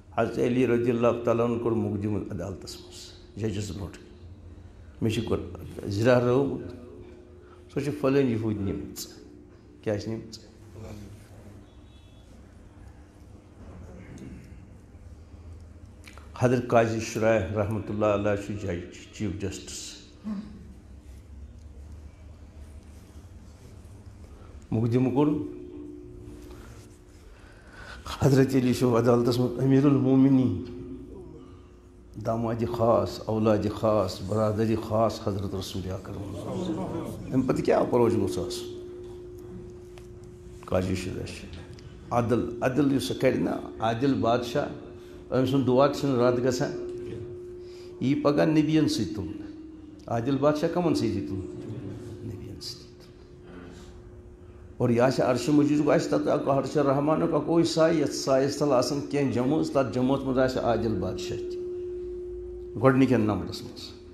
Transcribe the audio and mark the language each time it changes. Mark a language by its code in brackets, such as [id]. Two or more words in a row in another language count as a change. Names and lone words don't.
[ks] حضرت علی رضی اللہ تعالیٰ عنہ کور مقدم عدالتس مز ججس برونٹ مے زرا رٲومُت سۄ چھِ فلٲنۍ یہوٗدۍ نِمٕژ کیٛاہ چھِ نِمٕژ حضرت قاضی شرائح [ar] رحمۃ اللہ علیہ [ks] چھُ جج [en] Chief Justice [ks] مقدم کوٚر حضرت علی چھُ عدالتس منٛز امیر المومنین دامادِ خاص اولادِ خاص برادری خاص حضرت رسول اکرم امہِ پتہٕ کیٛاہ اپروچ گوٚژھ آسُن قاضی شرائح چھُ عدل یُس سُہ کرِ نا عادل بادشاہ أمۍ سُنٛد دُعا تہِ چھُنہٕ رد گژھان یی پگاہ نبیَن سۭتۍ تُلنہٕ عادل بادشاہ کمن سۭتۍ تُلنہٕ نبیَن سۭتۍ اور یہِ آسہِ عرشہِ مجیٖدُک آسہِ تتھ عرشہِ رحمانُک اکوے سایہِ یتھ سایَس تل آسان کینٛہہ جمٲژ تتھ جمٲژ منٛز آسہِ عادل بادشاہ تہِ گۄڈنِکٮ۪ن نمبرس منٛز